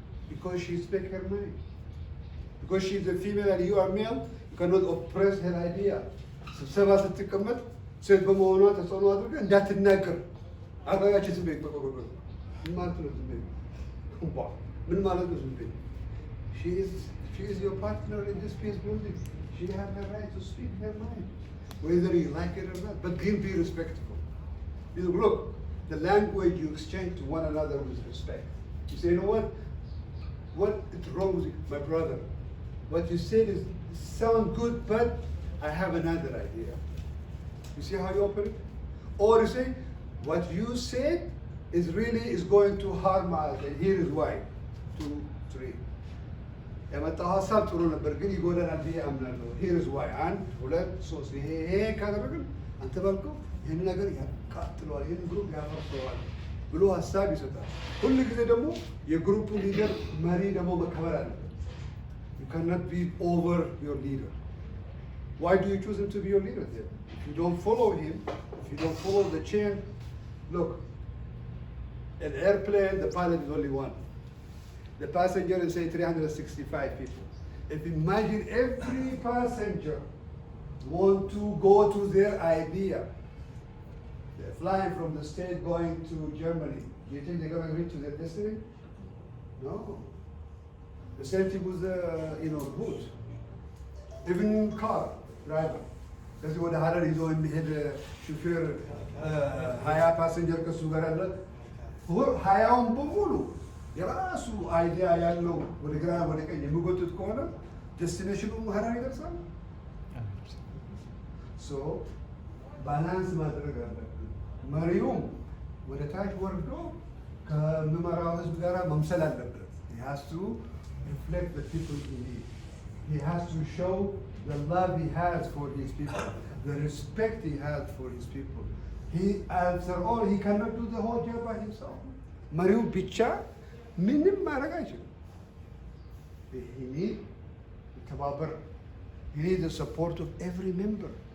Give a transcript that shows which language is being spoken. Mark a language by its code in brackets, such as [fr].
[en] Because she speaks her mind. Because she's a female and you are male, you cannot oppress her idea. [am] ስብሰባ ስትቀመጥ ሴት በመሆኗ ተጽዕኖ አድርገህ እንዳትናገር አጋጋችን ዝም በይ ማለት ነው። ዝም በይ ምን ማለት ነው? ዝም በይ [en] She is your partner in this peace building. She has the right to speak her mind, whether you like it or not. But be respectful. Look, the language you exchange to one another with respect. You say, you know what? What is wrong with you, my brother? What you said sound good, but I have another idea. You see how you open it? Or you say, what you said is going to harm us, and here is why. 2, 3. [am] የመጣው ሀሳብ ጥሩ ነበር ግን ይጎዳናል ብዬ አምናለሁ። [en] here is why 1 2 3 [am] ይሄ ካደረግን አንተ ባልከው ይህን ነገር ያቃጥለዋል፣ ይህን ግሩፕ ያፈርሰዋል ብሎ ሀሳብ ይሰጣል። ሁሉ ጊዜ ደግሞ የግሩፑ ሊደር መሪ ደግሞ መከበር አለበት። [en] you cannot be over your leader. Why do you choose him to be your leader then? If you don't follow him, if you don't follow the chain, look, an airplane, the pilot is only one. The passenger is say 365 people. If imagine every passenger want to go to their idea. They're flying from the state going to Germany. Do you think they're going to reach to their destiny? No. The same thing with the route. Even car driver. [am] ከዚህ ወደ ሀረር ይዞ የሚሄድ ሹፌር 20 ፓሰንጀር ከሱ ጋር አለ። ሀያውን በሙሉ የራሱ አይዲያ ያለው ወደ ግራ ወደ ቀኝ የሚጎትት ከሆነ ዴስቲኔሽኑ ሀራሪ ይደርሳል። ሶ ባላንስ ማድረግ አለብን። መሪውም ወደ ታች ወርዶ ከሚመራው ህዝብ ጋር መምሰል አለበት። [en] he has to reflect the people he needs. He has to show the love he has for his people, the respect he has for his people. He, after all, he cannot do the whole job by himself. [am] መሪው ብቻ ምንም ማድረግ አይችልም። [en] he need ተባበር he need the support of every member.